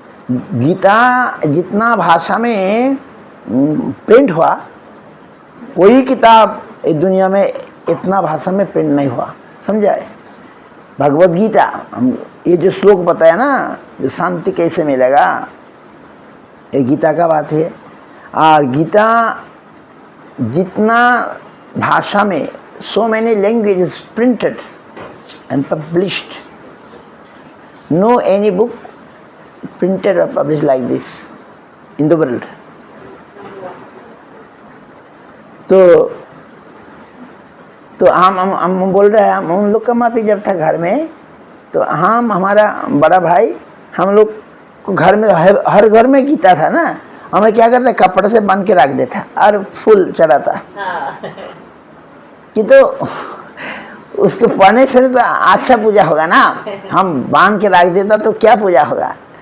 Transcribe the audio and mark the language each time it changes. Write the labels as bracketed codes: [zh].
[hi] गीता जितना भाषा में प्रिंट हुआ, कोई किताब इस दुनिया में इतना भाषा में प्रिंट नहीं हुआ, समझाए? भगवत गीता, ये जो श्लोक बताया ना, जो शांति कैसे मिलेगा, ये गीता का बात है। और गीता जितना भाषा में, [en] so many languages printed and published, no any book printed or published like this in the world. [hi] तो हम बोल रहे हैं, हम उन लोग का माफी जब था घर में, तो हम, हमारा बड़ा भाई, हम लोग को घर में, हर घर में गीता था ना, हमें क्या करते, कपड़े से बांध के रख देता और फूल चढ़ाता कि तो उसको पढ़ने से तो अच्छा पूजा होगा ना, हम बांध के रख देता तो क्या पूजा होगा?